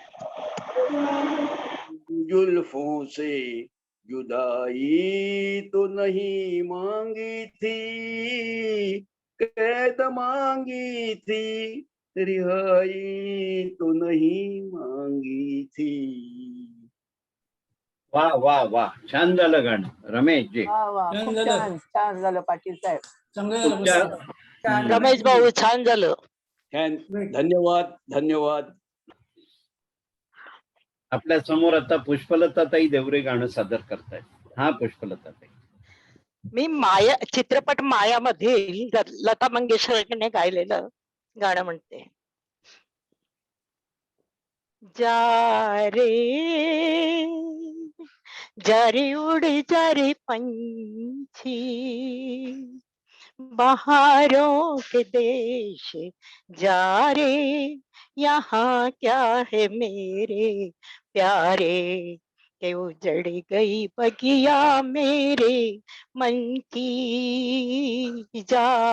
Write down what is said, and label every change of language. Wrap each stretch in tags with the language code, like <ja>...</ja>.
<hi>जुल्फों से जुदाई तो नहीं मांगी थी। कैद मांगी थी रिहाई तो नहीं मांगी थी।</hi> <mr>वा वा वा, छान झालं गाणं रमेश जी. वा वा, खूप छान छान झालं पाटील साहेब. तुमच्या रमेश भाऊ छान झालं. छान, धन्यवाद धन्यवाद. आपल्या समोर आता पुष्पलताताई देवरे गाणं सादर करतायत. हा पुष्पलताताई. मी माया चित्रपट मायामध्ये लता मंगेशकरने गायलेलं गाणं म्हणते.</mr> <hi>जा रे जा रे उड़ जा रे पंछी बहारों के देश जा रे यहाँ क्या है मेरे प्यारे के उजड़ गई बगिया मेरे मन की जा</hi>